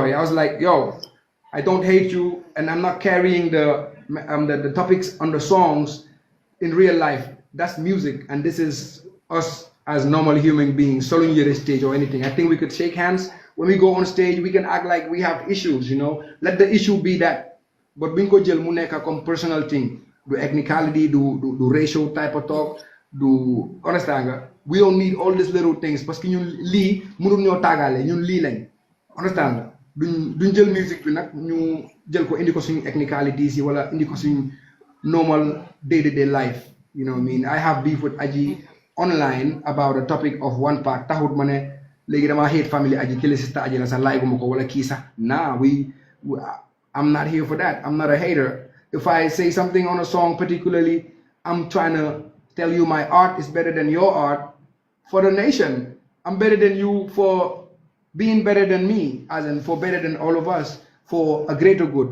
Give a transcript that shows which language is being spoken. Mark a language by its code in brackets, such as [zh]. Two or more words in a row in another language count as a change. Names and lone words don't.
[en] I was like, yo, I don't hate you, and I'm not carrying the topics on the songs in real life. That's music, and this is us as normal human beings, soloing you the stage or anything. I think we could shake hands when we go on stage. [wo] We can act like we have issues, Let the issue be that but buñ ko jël mu nekk comme [en] personal thing [wo] du ethnicality du [en] racial type of talk [wo] du understand nga [en] we don't need all these little things [fr] parce que [wo] ñun lii mënul ñoo taagaale ñun lii lañ understand nga duñ jël musique bi nag ñu jël ko indi ko suñu ethnicalities yi wala indi ko suñu [en] normal day-to-day life you know what I mean I have beef with Aji online about a topic of one part [wo] taxut ma ne léegi dama hate family Aji kële sister Aji la sax laay guma ko wala kii sax [en] nah I'm not here for that. I'm not a hater. If I say something on a song particularly, I'm trying to tell you my art is better than your art for the nation. I'm better than you for being better than me, as in for better than all of us, for a greater good.